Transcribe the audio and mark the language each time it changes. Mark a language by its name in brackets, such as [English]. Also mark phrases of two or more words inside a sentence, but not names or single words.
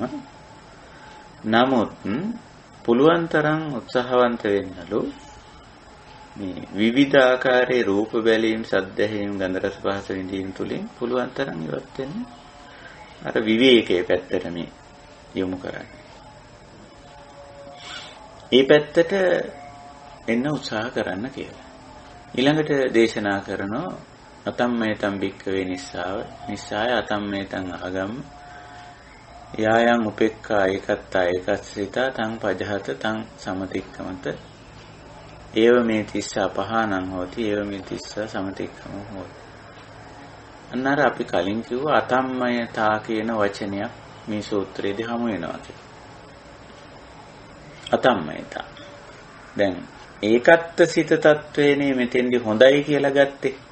[Sinhala] නමුත් පුළුවන් තරම් උත්සාහවන්ත වෙන්නලු මේ විවිධ ආකාරයේ රූප බැලීම්, ශබ්ද ඇහිීම්, ගන්ධ රස පහස විඳීම් තුලින් පුළුවන් තරම් ඉවත් වෙන්න අර විවේකයේ පැත්තට මේ යොමු කරන්නේ. ඒ පැත්තට එන්න උත්සාහ කරන්න කියලා. ඊළඟට දේශනා කරනවා [Pali] අතම්මේතම් භික්ඛවේ නිස්සාය අතම්මේතං ආගම් යායන් උපේක්ඛා ඒකත්තා ඒකස්සිතා තං පජහත තං සමතික්කමත ඒව මේ තිස්ස අපහානං හෝති ඒව මේ තිස්ස සමතික්කම හෝති. [Sinhala] අන්නර අපි කලින් කිව්වා අතම්මයතා කියන වචනයක් මේ සූත්‍රයේදී හමු වෙනවා කියලා. අතම්මයතා. දැන් ඒකත්ත සිත තත්වේනේ මෙතෙන්දි හොඳයි කියලා ගත්තේ.